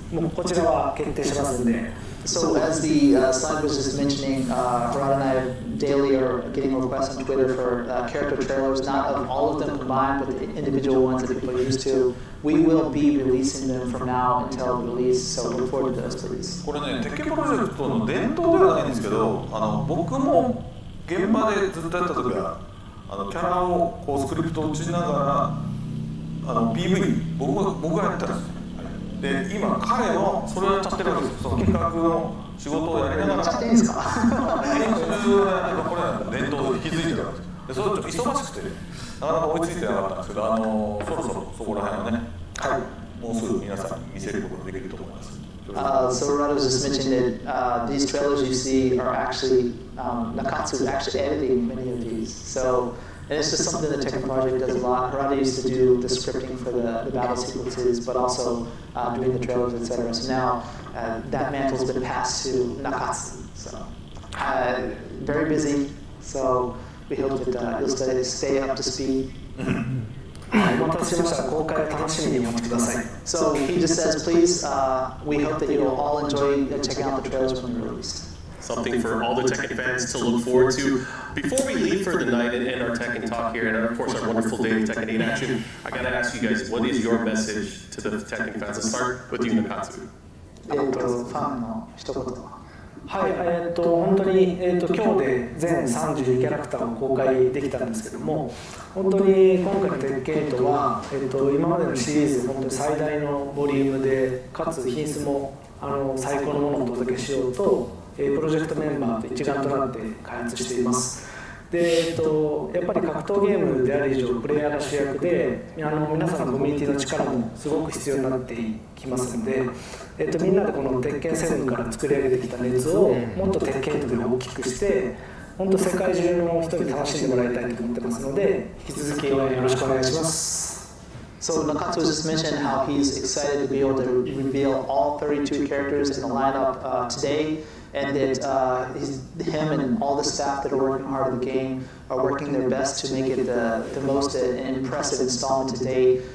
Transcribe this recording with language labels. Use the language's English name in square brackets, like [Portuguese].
[Japanese] もうこちらは決定しますので。 [English] So as the slide was just mentioning, Harada and I daily are getting requests on Twitter for character trailers, not of all of them combined, but the individual ones that people are used to. We will be releasing them from now until release, so look forward to those, please. [Japanese] これね、テッケンプロジェクトの伝統ではないんですけど、僕も現場でずっとやった時はキャラをこうスクリプトを打ちながらPV 僕がやってたんですよ。で今彼もそれをやっちゃってるわけですよ。その企画の仕事をやりながらやっちゃっていいんですか？編集はこれは伝統を引き継いでるわけですよ。でそれちょっと忙しくてなかなか追いついてなかったんですけど、そろそろそこら辺はね、もうすぐ皆さんに見せることができると思います。 [English] So Harada was just mentioning that these trailers you see are actually Nakatsu is actually editing many of these. So and it's just something the Tekken project does a lot. Harada used to do the scripting for the battle sequences, but also doing the trailers, etc. So now that mantle's been passed to Nakatsu. So very busy. So we hope that you'll stay up to speed. [Japanese] お待たせしました。公開を楽しみにお待ちください。 [English] So he just says, please, we hope that you'll all enjoy checking out the trailers when they're released. Something for all the Tekken fans to look forward to. Before we leave for the night and end our Tekken talk here, and of course our wonderful day of Tekken 8 action, I gotta ask you guys, what is your message to the Tekken fans? Let's start with you, Nakatsu. [Japanese] ファンの一言は。はい、本当に、今日で全32キャラクターを公開できたんですけども、本当に今回のテッケン8は、今までのシリーズ本当に最大のボリュームで、かつ品質も最高のものをお届けしようと、プロジェクトメンバーと一丸となって開発しています。で、やっぱり格闘ゲームである以上プレイヤーが主役で、皆さんのコミュニティの力もすごく必要になってきますので、みんなでこの鉄拳7から作り上げてきた熱をもっと鉄拳8で大きくして、本当世界中の人に楽しんでもらいたいと思ってますので、引き続き応援よろしくお願いします。 [English] So Nakatsu just mentioned how he's excited to be able to reveal all 32 characters in the lineup today, and that him and all the staff that are working hard on the game are working their best to make it the most impressive installment to date.